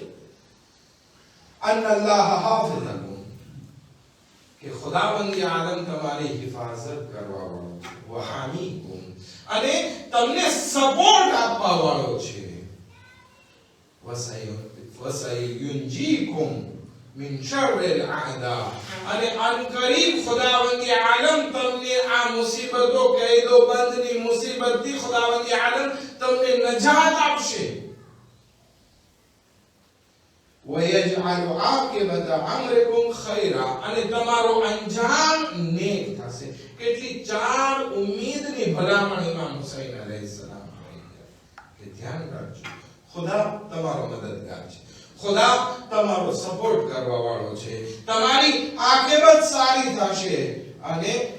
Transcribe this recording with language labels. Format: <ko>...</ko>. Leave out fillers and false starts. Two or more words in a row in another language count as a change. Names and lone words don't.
<ar>أن الله حافظكم,</ar> <gu>કે ખુદાવંદ આલમ તમારી હિફાજત કરવા વાળો છે, વહામીકુમ, અને તમને સપોર્ટ આપવા વાળો છે,</gu> <ar>وسينجيكم من شر الأعداء,</ar> <gu>અને અનકરીબ ખુદાવંદ આલમ તમને આ મુસીબતો, કૈદો બંધની મુસીબતથી ખુદાવંદ આલમ તમને નજાત આપશે.</gu> <ar>وَيَجْعَلُ عَاقِبَةَ أَمْرِكُمْ خَيْرًا,</ar> <gu>અને તમારો અંજામ નેક થશે. કેટલી ચાર ઉમ્મીદની ભલામણ ઇમામ હુસૈન અલૈહિસ્સલામ કે ધ્યાન રાખજો, ખુદા તમારો મદદગાર છે, ખુદા તમારો સપોર્ટ કરવા વાળો છે, તમારી આખિરત સારી થશે અને</gu>